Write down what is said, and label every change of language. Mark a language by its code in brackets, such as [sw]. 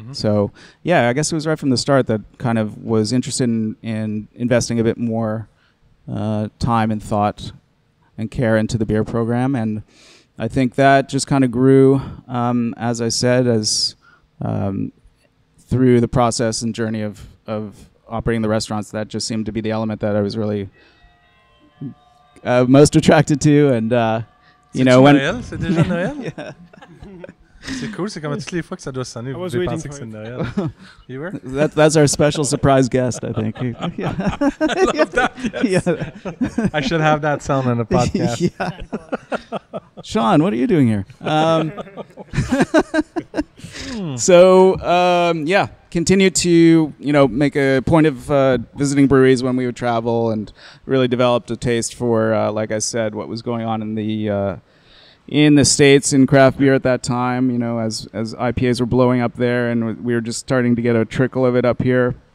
[en] So I guess it was right from the start that kind of was interested in investing a bit more time and thought and care into the beer program, and I think that just kind of grew as I said, as through the process and journey of operating the restaurants. That just seemed to be the element that I was really most attracted to, and [fr] Noël? C'est déjà Noël? Yeah. C'est cool, c'est comme toutes les fois que ça doit sonner, vous devez penser que c'est Noël. [en] You were? That's our special surprise guest, I think. I love that. Yes. Yeah. I should have that sound on the podcast. Sean, what are you doing here? So, continued to, make a point of visiting breweries when we would travel, and really developed a taste for, like I said, what was going on in the States in craft beer at that time, as IPAs were blowing up there, and we were just starting to get a trickle of it up here.